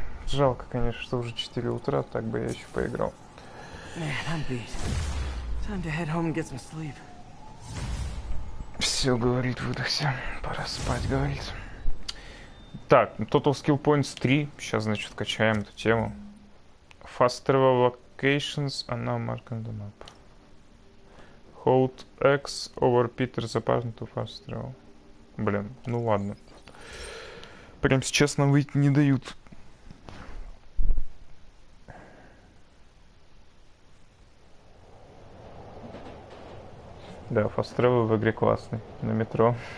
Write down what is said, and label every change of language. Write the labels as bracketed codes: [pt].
[ru] Жалко, конечно, что уже 4 утра, так бы я еще поиграл. [en] Man, I'm beat. Time to head home and get some sleep. [ru] Все, говорит, выдохся. Пора спать, говорит. Так, Total Skill Points 3. Сейчас, значит, качаем эту тему. [en] Fast Travel Locations are now marked on the map. Hold X over Peter's apartment to fast travel. [ru] Блин, ну ладно. В Прям сейчас нам выйти не дают. Да, Fast Travel в игре классный. На метро.